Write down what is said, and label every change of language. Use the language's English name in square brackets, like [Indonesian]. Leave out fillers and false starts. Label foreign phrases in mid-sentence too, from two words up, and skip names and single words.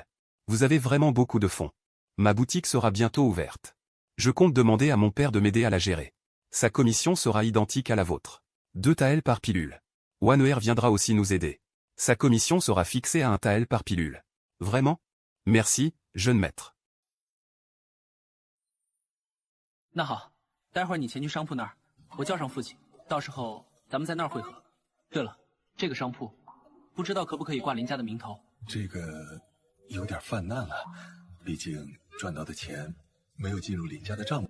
[French] Vous avez vraiment beaucoup de fonds. Ma boutique sera bientôt ouverte. Je compte demander à mon père de m'aider à la gérer. Sa commission sera identique à la vôtre. 2 taels par pilule. Waner viendra aussi nous aider. Sa commission sera fixée à 1 tael par pilule. Vraiment? Merci, jeune maître. [Chinese] 那好，待会儿你前去商铺那儿，我叫上父亲，到时候咱们在那儿会合。对了，这个商铺，不知道可不可以挂林家的名头？这个有点泛滥了，毕竟赚到的钱没有进入林家的账目。